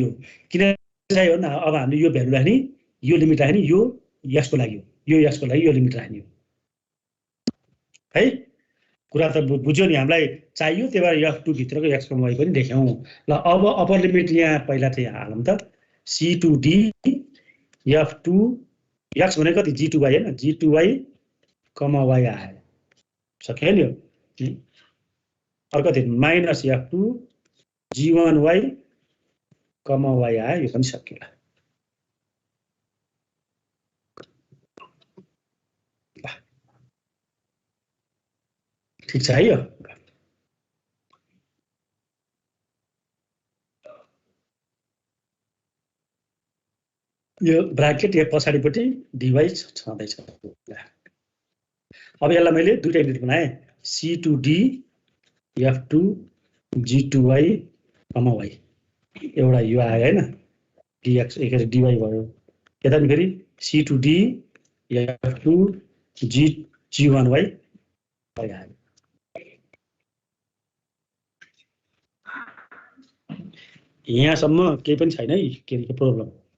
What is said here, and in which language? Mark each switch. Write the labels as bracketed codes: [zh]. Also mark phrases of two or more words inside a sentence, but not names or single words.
[ne] किन चाहियो भन्दा अब हामीले यो भ्यालु राख्ने, यो लिमिट राख्ने, यो x को लागि हो, यो x को लागि यो लिमिट राख्ने हो है। कुरा त बुझ्यो नि? हामीलाई चाहियो, त्यही भएर f2 भित्रको x, y पनि लेख्यौं ल। अब [en] upper limit [ne] यहाँ पहिला चाहिँ हालौँ त। c to d f2 x भनेको कति? g2y हैन? g2y, y आयो। सक्यो नि यो? अर्को कति? माइनस f2 g1y, y आयो। यो पनि सक्यो ल। ठीक छ है यो? यो ब्राकेट यहाँ पछाडिपट्टि dy छँदैछ। अब यसलाई मैले दुईटा युनिट बनाएँ। c to d f2 g2y, y एउटा यो आयो हैन? dx एक dy भयो। यता नि फेरि c to d f2 g1y आयो। यहाँसम्म केही पनि छैन है के प्रब्लम।